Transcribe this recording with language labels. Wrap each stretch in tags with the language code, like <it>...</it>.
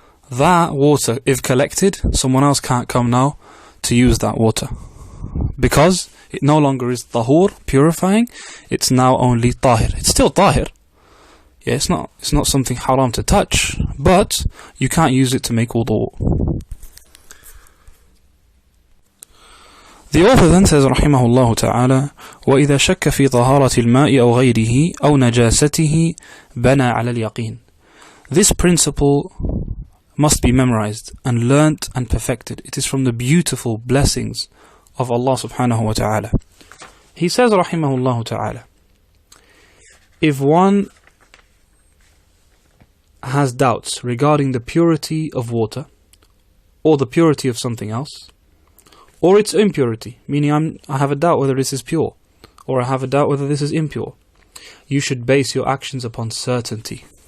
<en>That water, if collected, someone else can't come now to use that water. Because it no longer is tahur, purifying. It's now only tahir. It's still tahir. Yeah, it's not something haram to touch, but you can't use it to make wudu. The author then says, rahimahullah ta'ala,</en> <ar>وَإِذَا شَكَّ فِي طَهَارَةِ الْمَاءِ أَوْ غَيْرِهِ أَوْ نَجَاسَتِهِ بَنَى عَلَى الْيَقِينِ.</ar> <en>This principle must be memorized and learnt and perfected. It is from the beautiful blessings of Allah subhanahu wa ta'ala. He says, rahimahullah ta'ala, if one has doubts regarding the purity of water, or the purity of something else, or its impurity, meaning I have a doubt whether this is pure, or I have a doubt whether this is impure, you should base your actions upon certainty.</en>